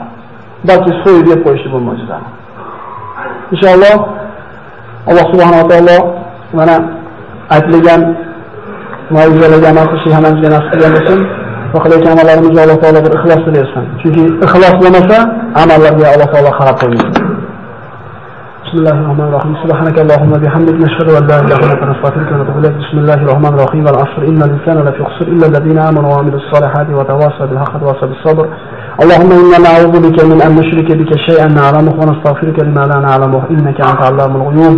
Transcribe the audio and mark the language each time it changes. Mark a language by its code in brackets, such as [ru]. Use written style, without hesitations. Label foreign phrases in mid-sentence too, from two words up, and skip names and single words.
[uz] Balki so'yib yeb qo'yishdi bu mo'jizani. Inshaalloh Alloh [ar] سبحانه وتعالى [uz] mana aytilgan mo'jizalarga amal qilishni hammamizga nasib qilgan bo'lsin. va qilayotgan amallarimizga Alloh taolo bir ixlos bersin. Chunki ixlos bo'lmasa, amallarga Alloh taolo qarab qo'ymaydi. [ar] بسم الله الرحمن الرحيم. سبحانك اللهم وبحمدك نشهد أن لا إله إلا أنت نستغفرك ونتوب إليك. بسم الله الرحمن الرحيم. والعصر إن الإنسان لفي خسر إلا الذين آمنوا وعملوا الصالحات وتواصوا بالحق وتواصوا بالصبر. اللهم إنا نعوذ بك من أن نشرك بك شيئا نعلمه ونستغفرك لما لا نعلمه إنك أنت علام الغيوب.